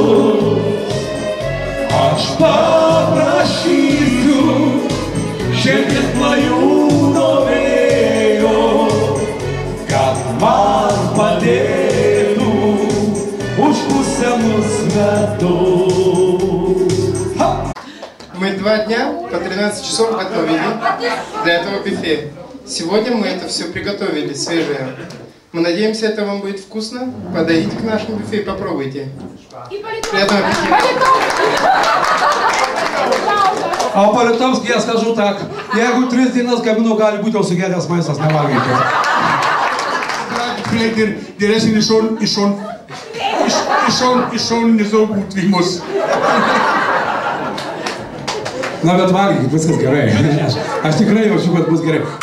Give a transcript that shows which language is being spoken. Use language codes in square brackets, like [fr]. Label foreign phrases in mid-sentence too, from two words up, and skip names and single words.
[lt] Aš paprašysiu šiandien klajūno vėjo, kad man padėtų užkusiamus metus. [ru] Мы 2 дня по 13 часов готовили для этого бюфе. Сегодня мы это все приготовили, свежее. Мы надеемся, это вам будет вкусно. Подойдите к нашему бюфе и попробуйте. Приятного аппетита! А по-литовски я скажу так. [lt] Jeigu 3 dienas gaminu, gali būti jau sugedęs maistas, nevalgykit. [de] Vielleicht der Essen ist schon nicht so gut wie muss. [lt] Na, bet valgykit, viskas gerai. Aš tikrai jaučiu, kad bus gerai.